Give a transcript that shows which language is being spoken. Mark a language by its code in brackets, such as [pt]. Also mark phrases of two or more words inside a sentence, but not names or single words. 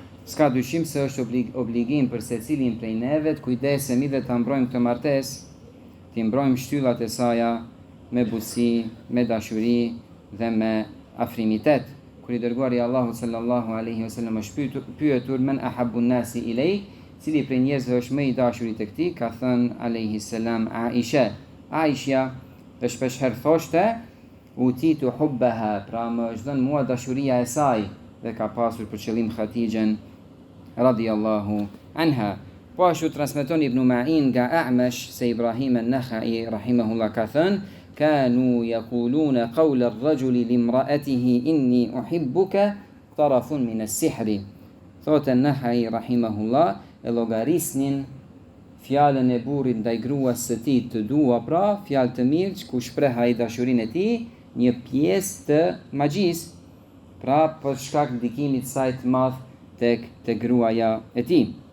[sq] s'ka dyshim se është obligim për secilin prej neve të kujdesemi dhe të mbrojmë këtë martesë, të mbrojmë shtyllat e saja me butësi, me dashuri dhe me afrimitet. Kur I dërguari Allahu [ar] صلى الله عليه وسلم [sq] është pyetur [ar] من أحب الناس إليك, [sq] cili prej njerëzve është më I dashuri tek ti, ka thënë [ar] عليه السلام [sq] Aisha. Aisha dhe shpeshherë thoshte [ar] أوتيت حبها, [sq] pra më është dhënë mua dashuria e saj, dhe ka pasur për qëllim Khatijën [ar] رضي الله عنها. [sq] Po ashtu transmeton Ibn Ma'in nga A'mash se Ibrahim an-Nakhai rahimahullah ka thënë [ar] كانوا يقولون قول الرجل لامرأته إني أحبك طرف من السحر. [sq] Thotë an-Nakhai rahimahullah e llogarisnin fjalën e burrit ndaj gruas së tij të dua, pra fjalë të mirë ku shpreh ai dashurinë e tij, një pjesë të magjisë, pra për shkak ndikimit të saj të madh tek gruaja e tij.